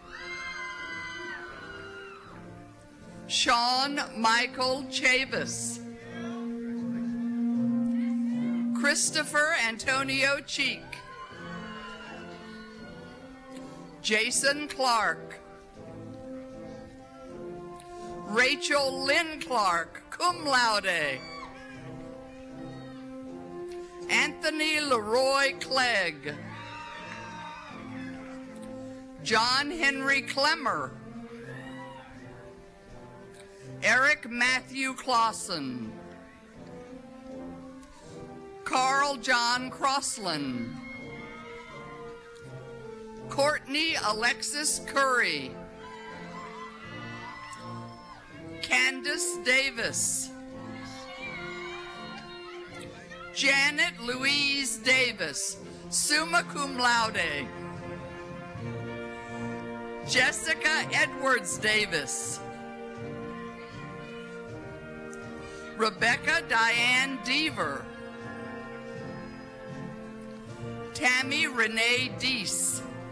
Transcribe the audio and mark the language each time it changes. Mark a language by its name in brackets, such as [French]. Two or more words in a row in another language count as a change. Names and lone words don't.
[English] Sean Michael Chavis. Christopher Antonio Cheek. Jason Clark. Rachel Lynn Clark, [Latin] cum laude. [English] Anthony Leroy Clegg. John Henry Clemmer. Eric Matthew Clausen. Carl John Crossland. Courtney Alexis Curry. Candace Davis. Janet Louise Davis, [Latin] summa cum laude. [English] Jessica Edwards Davis. Rebecca Diane Deaver. Tammy Renee Deese.